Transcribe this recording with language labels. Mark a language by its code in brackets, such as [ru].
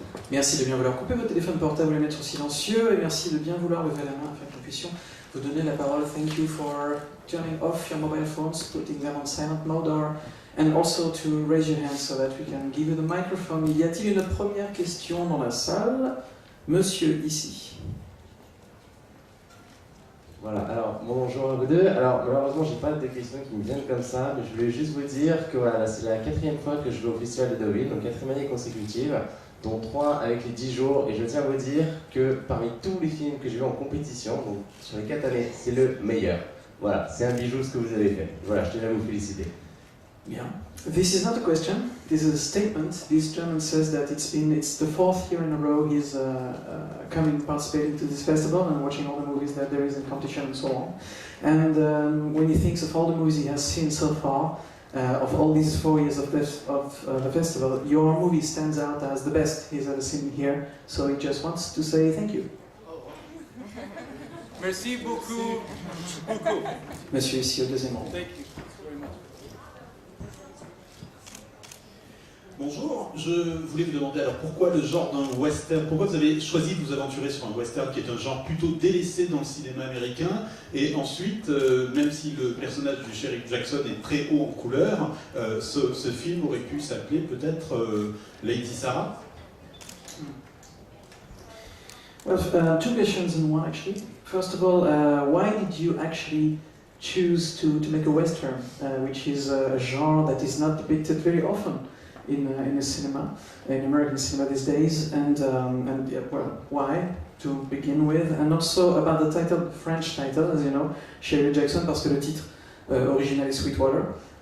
[fr] Merci de bien vouloir couper votre téléphone portable et le mettre sur silencieux, et merci de bien vouloir lever la main afin que nous puissions vous donner la parole. [en] Thank you for turning off your mobile phones, putting them on silent mode, and also to raise your hand so that we can give you the microphone. [fr] Y a-t-il une première question dans la salle? Monsieur, ici. Voilà, alors bonjour à vous deux. Alors malheureusement j'ai pas de questions qui me viennent comme ça, mais je voulais juste vous dire que voilà, c'est la 4e fois que je vais au Festival de Deauville, donc 4e année consécutive, dont 3 avec les 10 jours, et je tiens à vous dire que parmi tous les films que j'ai vus en compétition, donc sur les 4 années, c'est le meilleur. Voilà, c'est un bijou ce que vous avez fait. Voilà, je tenais à vous féliciter. [en] Yeah. This is not a question, this is a statement. This gentleman says that it's the 4th year in a row he's coming, participating to this festival and watching all the movies that there is in competition and so on. And when he thinks of all the movies he has seen so far, of all these 4 years of the festival, your movie stands out as the best he's ever seen here, so he just wants to say thank you. [fr] Merci beaucoup. Beaucoup. Monsieur ici au deuxième rang. [en] Thank you very much. [fr] Bonjour, je voulais vous demander alors pourquoi le genre d'un western, pourquoi vous avez choisi de vous aventurer sur un western qui est un genre plutôt délaissé dans le cinéma américain, et ensuite, même si le personnage du shérif Jackson est très haut en couleur, ce film aurait pu s'appeler peut-être Lady Sarah. [en] Well, two questions in one actually. First of all, why did you actually choose to make a western, which is a genre that is not depicted very often in the cinema, in American cinema these days, and yeah, well, why to begin with, and also about the title, French title, as you know, Shirley Jackson, [fr] parce que le titre original est Sweetwater.